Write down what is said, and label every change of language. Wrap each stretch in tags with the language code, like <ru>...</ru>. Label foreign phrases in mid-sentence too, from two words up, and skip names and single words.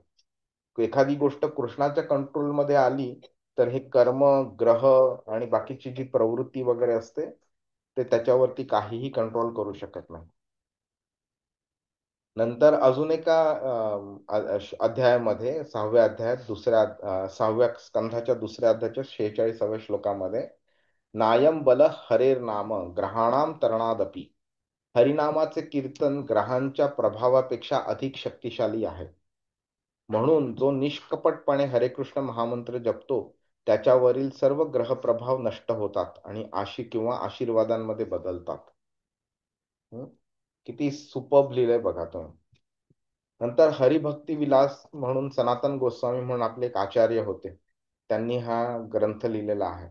<mr>एखादी गोष्ट कृष्णाच्या कंट्रोल मध्ये आली तर हे कर्म, ग्रह आणि बाकीची जी प्रवृत्ती वगैरे असते ते त्याच्यावरती काहीही कंट्रोल करू शकत नाही. नंतर अजून एका अध्यायामध्ये 6व्या अध्यायात 6व्या स्कंधाच्या 2ऱ्या अध्यायाच्या 46व्या श्लोकामध्ये</mr> <sa>नायम बल हरेर नाम ग्रहाणाम तरणादपि,</sa> <mr>हरिनामाचे कीर्तन ग्रहांच्या प्रभावापेक्षा अधिक शक्तिशाली आहे. म्हणून जो निष्कपटपणे हरे कृष्ण महामंत्र जपतो त्याच्यावरील सर्व ग्रह प्रभाव नष्ट होतात आणि आशीर्वादांमध्ये बदलतात. किती सुपर्ब लिहिलंय बघा तुम्ही. नंतर हरिभक्ती विलास म्हणून सनातन गोस्वामी म्हणून आपले एक आचार्य होते, त्यांनी हा ग्रंथ लिहिलेला आहे.</mr>